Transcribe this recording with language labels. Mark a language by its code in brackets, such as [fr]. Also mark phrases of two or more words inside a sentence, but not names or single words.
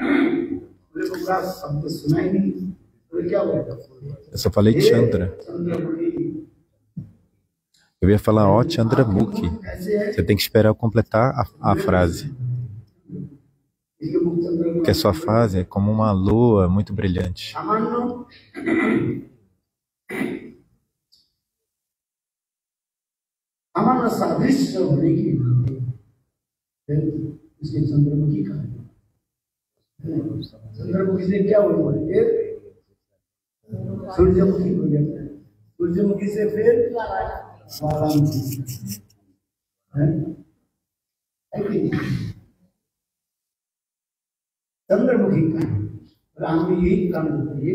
[pt] Eu só falei Chandra. Eu ia falar, ó, Chandramukhi. Você tem que esperar eu completar a frase. Porque a sua fase é como uma lua muito brilhante. [hi] चंद्रमुखी से क्या हुआ? सूर्यमुखी हो गया, सूर्यमुखी से फिर ज्वालामुखी है, चंद्रमुखी का राम ने यही काम किए।